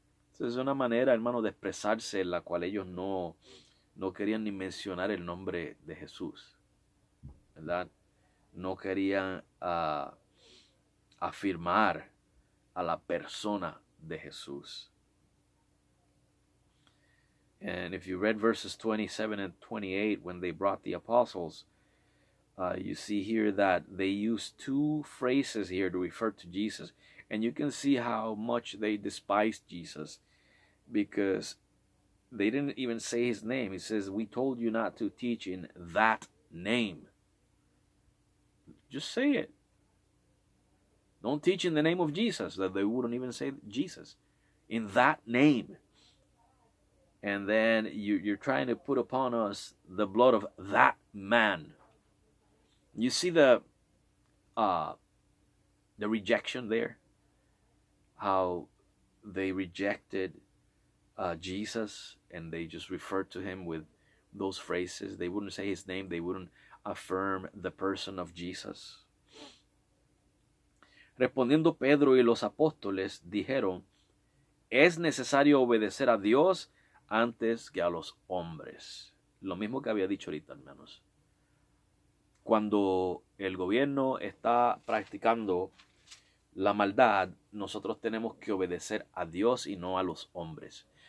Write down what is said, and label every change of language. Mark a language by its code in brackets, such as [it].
[es] Entonces es una manera, hermano, de expresarse en la cual ellos no querían ni mencionar el nombre de Jesús, ¿verdad? No querían afirmar a la persona de Jesús. [en] And if you read verses 27 and 28, when they brought the apostles, you see here that they use two phrases here to refer to Jesus. And you can see how much they despised Jesus, because they didn't even say his name. He says, we told you not to teach in that name. Just say it. Don't teach in the name of Jesus. That they wouldn't even say Jesus. In that name. And then you're trying to put upon us the blood of that man. You see the rejection there? How they rejected Jesus, and they just referred to him with those phrases. They wouldn't say his name. They wouldn't affirm the person of Jesus. [es] Respondiendo Pedro y los apóstoles dijeron, es necesario obedecer a Dios antes que a los hombres. Lo mismo que había dicho ahorita, hermanos. Cuando el gobierno está practicando la maldad, nosotros tenemos que obedecer a Dios y no a los hombres.